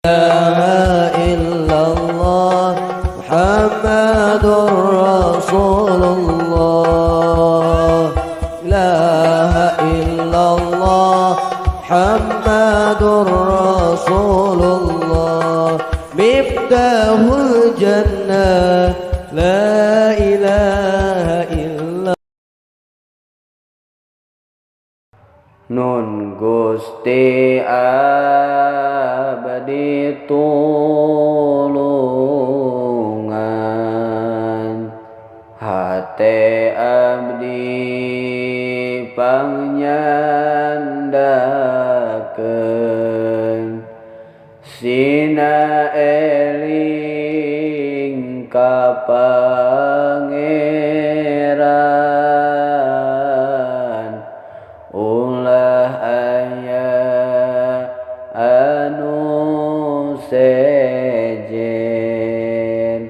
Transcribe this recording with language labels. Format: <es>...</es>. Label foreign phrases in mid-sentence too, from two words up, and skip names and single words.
<ar>إلا الله محمد رسول الله. لا إله إلا الله محمد رسول الله. مفتاح الجنة لا إله إلا الله.</ar> <su>Nun Gusti abdi tulungan, hate abdi pangnyandakeun, sina eling ka Pangeran, ulah aya anu sejen.</su>